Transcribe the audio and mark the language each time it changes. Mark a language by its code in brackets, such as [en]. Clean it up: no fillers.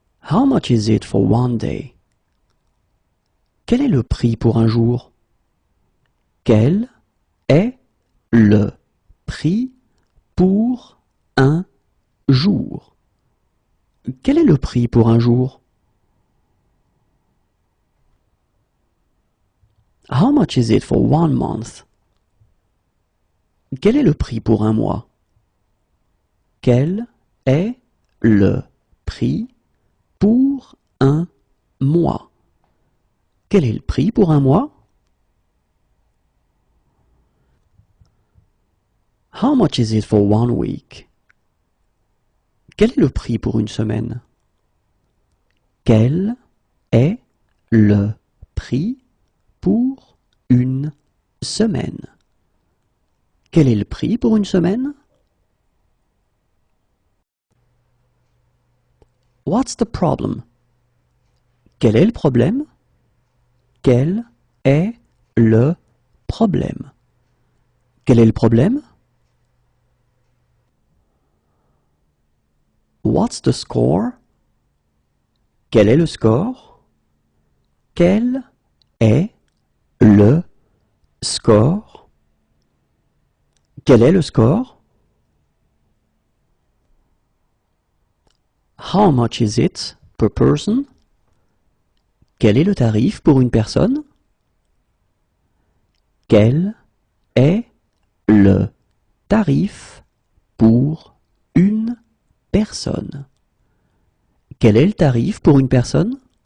[en] How much is it for one day? [fr] Quel est le prix pour un jour? Quel est le prix pour un jour? Quel est le prix pour un jour? [en] How much is it for one month? [fr] Quel est le prix pour un mois? Quel est le prix pour un mois? Quel est le prix pour un mois? [en] How much is it for one week? [fr] Quel est le prix pour une semaine? Quel est le prix pour une semaine? Quel est le prix pour une semaine? [en] What's the problem? [fr] Quel est le problème? Quel est le problème? Quel est le problème? [en] What's the score? [fr] Quel est le score? Quel est le score? Quel est le score? [en] How much is it per person? [fr] Quel est le tarif pour une personne? Quel est le tarif pour une personne? Quel est le tarif pour une personne?